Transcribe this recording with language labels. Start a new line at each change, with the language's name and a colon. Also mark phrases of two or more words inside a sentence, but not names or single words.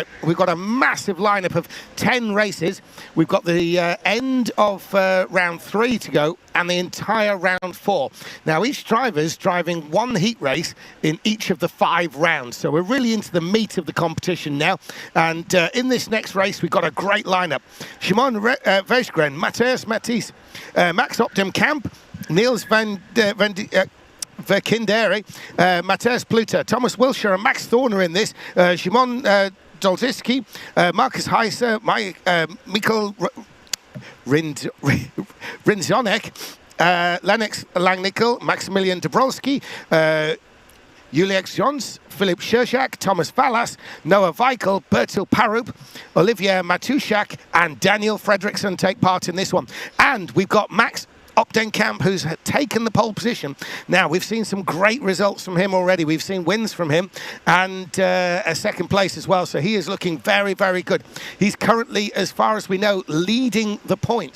English: We've got a massive lineup of 10 races. We've got the end of round 3 to go and the entire round 4. Now, each driver's driving one heat race in each of the 5 rounds. So we're really into the meat of the competition now. And in this next race, we've got a great lineup. Szymon Wejgren, Mateusz Matisse, Max Opdenkamp, Niels Verkindere, Mateusz Pluter, Thomas Wilshire and Max Thorner in this, Szymon Dolczycki, Marcus Heiser, Mikkel Rindzonek, Lennox Langnickel, Maximilian Dabrowski, Julius Jons, Philip Scherschak, Thomas Vallas, Noah Weichel, Bertil Parup, Olivier Matuszak and Daniel Fredriksson take part in this one. And we've got Max Opdenkamp, who's taken the pole position. Now, we've seen some great results from him already. We've seen wins from him and a second place as well. So he is looking very, very good. He's currently, as far as we know, leading the points.